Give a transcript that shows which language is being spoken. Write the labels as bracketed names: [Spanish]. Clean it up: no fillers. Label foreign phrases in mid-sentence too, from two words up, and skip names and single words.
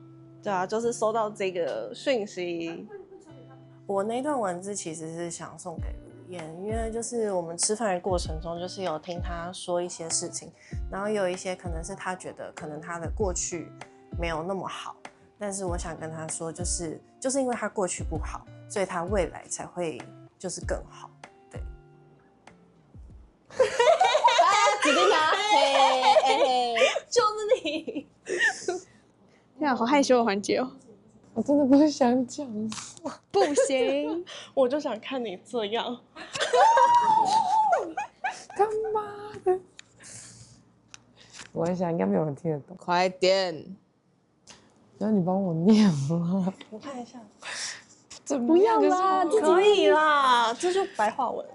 [Chinese] 对啊，就是收到这个讯息。我那段文字其實是想送給盧燕，因為就是我們吃飯的過程中，就是有聽他說一些事情，然後有一些可能是他覺得可能他的過去沒有那麼好，但是我想跟他說，就是因為他過去不好，所以他未來才會就是更好。對。指定他，嘿，就是你。这樣好害羞的環節哦。我真的不是想講，不行，我就想看你這樣。幹嘛的？我在想應該沒有人聽得懂。快點，然後你幫我念嗎？我看一下。不要啦，可以啦，這就白話文。